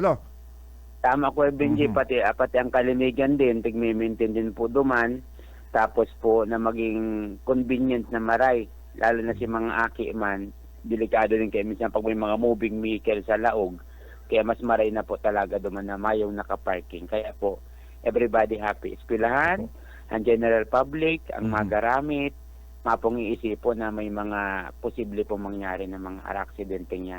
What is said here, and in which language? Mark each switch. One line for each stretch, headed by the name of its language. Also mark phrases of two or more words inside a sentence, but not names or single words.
Bikol: Tama, Kuya Benji, pati ang kalimigan din, tigme-maintain din po duman. Tapos po na maging convenient na maray, lalo na si mga aki man, delikado din kayo minsan pag may mga
English: moving vehicle
Bikol: sa laog. Kaya mas maray na po talaga duman na mayong nakaparking. Kaya po,
English: everybody happy.
Bikol: Eskwelahan, ang
English: general public,
Bikol: ang magaramit, mapong iisipon na may mga posible pong mangyari na mga aksidente yan.